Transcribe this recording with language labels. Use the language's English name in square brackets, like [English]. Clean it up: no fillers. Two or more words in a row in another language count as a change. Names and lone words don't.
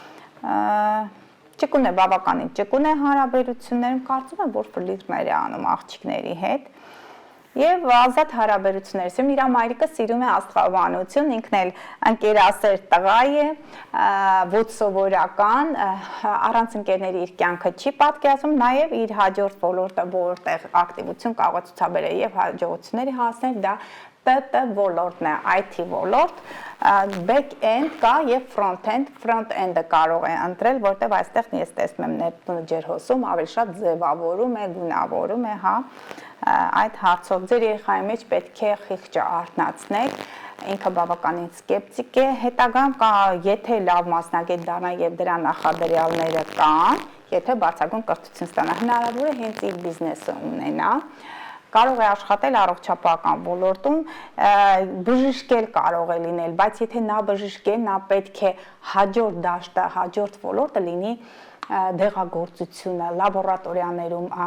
[Armenian] Ճկուն է, բավականին ճկուն է հարաբերություններում, կարծում եմ, որ ֆլիրտներ է անում աղջիկների հետ։ Եվ ազատ հարաբերություններ, իր մայրիկը սիրում է աստղաբանություն, ինքն էլ ընկերասեր տղա է, ոչ սովորական, առանց ընկերների իր կյանքը չի պատկերացնում, նաև իր հաջորդ ոլորտը, որտեղ ակտիվություն կարող է ցուցաբերել եւ հաջողությունների հասնել, դա ՏՏ ոլորտն է, IT ոլորտ, back-end կա եւ front-end, front-end-ը կարող է ընտրել, որտեղ այստեղ ես տեսնում եմ Նեպտունը ջերհոսում ավելի շատ ձևավորում է, գունավորում է, հա, այդ հարցով ձեր երեխայի մեջ պետք է խիղճը արթնացնեք, ինքը բավականին սկեպտիկ է, հետագայում կա, եթե լավ մասնագետ դառնա եւ դրա նախադրյալները կան, եթե բարձրագույն կրթություն ստանա, հնարավոր է հենց իր բիզնեսը ունենա, կարող է աշխատել առողջապահական ոլորտում, բժշկել կարող է լինել, բայց եթե նա բժշկել, նա պետք է հաջորդ դաշտը, հաջորդ ոլորտը լինի դեղագործությունը, լաբորատորիաներում